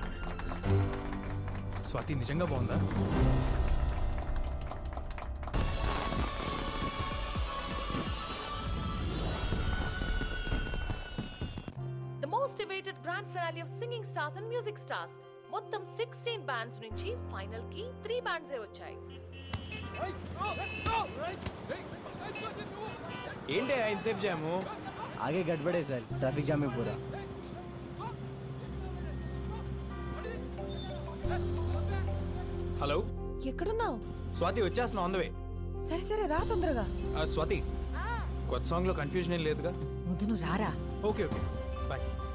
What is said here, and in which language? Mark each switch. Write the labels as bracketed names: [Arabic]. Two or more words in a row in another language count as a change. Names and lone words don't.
[Telugu] స్వాతి నిజంగా బాగుందా? [English] The most awaited grand finale of Singing Stars and Music Stars. [Telugu] మొత్తం 16 బ్యాండ్స్ నుంచి ఫైనల్ కి 3 బ్యాండ్స్ వచ్చాయి. ఏంటి ఇన్సేఫ్ జాము [Hindi] आगे गड़बड़े सर [English] ट्रैफिक जाम [Hindi] है पूरा [Telugu] హలో ఎక్కడున్నావు? స్వాతి వచ్చేస్తున్నా [English] on the way [Telugu] సరే సరే రా తొందరగా. స్వాతి కొత్త [English] songలో confusion [Telugu] ఏం లేదుగా? ముందు నువ్వు రారా. [English] OK OK bye.